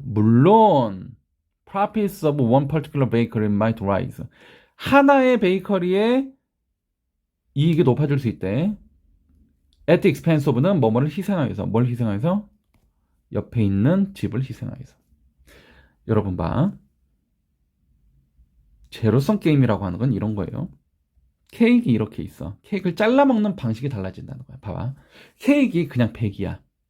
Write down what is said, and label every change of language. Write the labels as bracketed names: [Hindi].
[Korean] 물론 [English] profits of one particular bakery might rise. [Korean] 하나의 베이커리의 이익이 높아질 수 있대. [English] At the expense of [Korean] 는 뭐뭐를 희생하여서. 뭘 희생하여서? 옆에 있는 집을 희생하여서. 여러분 봐. 제로섬 게임이라고 하는 건 이런 거예요. 케이크 이렇게 있어. 케이크를 잘라 먹는 방식이 달라진다는 거야. 봐봐. 케이크 그냥 100이야.